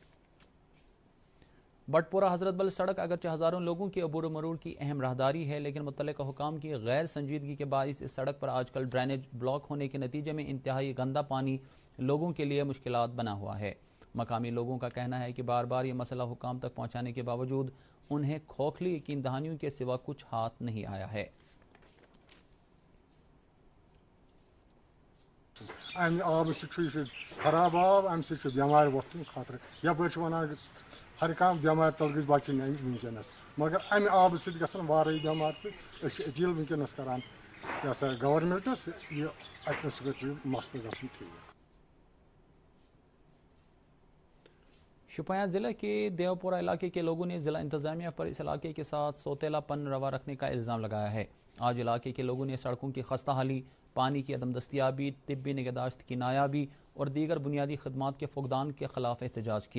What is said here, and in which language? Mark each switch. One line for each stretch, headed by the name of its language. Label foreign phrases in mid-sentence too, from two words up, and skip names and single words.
Urdu: بٹ پورہ حضرت بل سڑک اگرچہ ہزاروں لوگوں کی عبور و مرور کی اہم راہداری ہے، لیکن متعلقہ حکام کی غیر سنجیدگی کے باعث اس سڑک پر آج کل ڈرینیج بلاک ہونے کے نتیجے میں انتہائی گندا پانی لوگوں کے لیے مشکلات بنا ہوا ہے۔ مقامی لوگوں کا کہنا ہے کہ بار بار یہ مسئلہ حکام تک پہنچانے کے باوجود انہیں کھوکھلی یقین دہانیوں کے سوا کچھ ہاتھ نہیں آیا ہے۔
Kashmiri: امہ آب سے خراب آب، امہ سے بیمار وتھن خطرہ، یپر ونان ہر کھانا بیمار تل گھس بچن ونکس، مگر امہ آب سی گھن وارے بیمار تو اپیل ونکس کران یہ سا گورنمنٹس یہ اتنس گھر مسئلہ گھن ٹھیک۔
Urdu: شوپیاں ضلع کے دیوپورہ علاقے کے لوگوں نے ضلع انتظامیہ پر اس علاقے کے ساتھ سوتیلا پن روا رکھنے کا الزام لگایا ہے۔ آج علاقے کے لوگوں نے سڑکوں کی خستہ حالی، پانی کی عدم دستیابی، طبی نگہداشت کی نایابی اور دیگر بنیادی خدمات کے فقدان کے خلاف احتجاج کیا۔